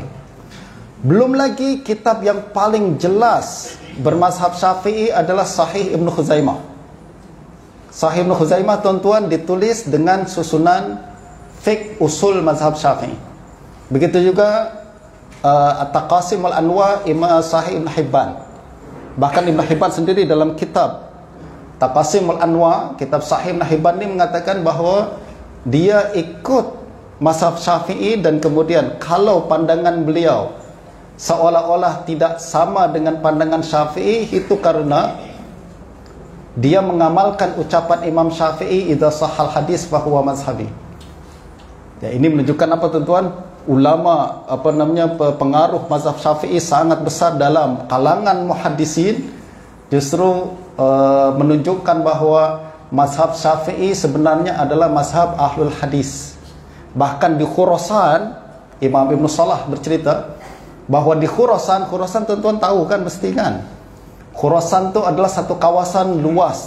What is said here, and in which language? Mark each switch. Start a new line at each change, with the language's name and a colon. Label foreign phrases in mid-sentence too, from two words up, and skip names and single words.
Malay: Belum lagi kitab yang paling jelas bermazhab Syafi'i adalah Sahih Ibn Khuzaimah. Sahih Ibn Khuzaimah tuan-tuan ditulis dengan susunan fiqh usul mazhab Syafi'i. Begitu juga At-Taqasim Al-Anwa Imam Sahih Ibn Hibban. Bahkan Ibn Hibban sendiri dalam kitab Taqasim Al-Anwa, kitab Sahih Ibn Hibban ni mengatakan bahawa dia ikut mazhab Syafi'i, dan kemudian kalau pandangan beliau seolah-olah tidak sama dengan pandangan Syafi'i, itu karena dia mengamalkan ucapan Imam Syafi'i,
Arabic: إذا صح الحديث فهو مذهبي.
Malay: Ya, ini menunjukkan apa tuan-tuan? Ulama pengaruh mazhab Syafi'i sangat besar dalam kalangan muhaddisin. Justru menunjukkan bahawa mazhab Syafi'i sebenarnya adalah mazhab ahlul hadis. Bahkan di Khurasan, Imam Ibn Salah bercerita bahawa di Khurasan tuan-tuan tahu kan mesti kan, Khurasan tu adalah satu kawasan luas.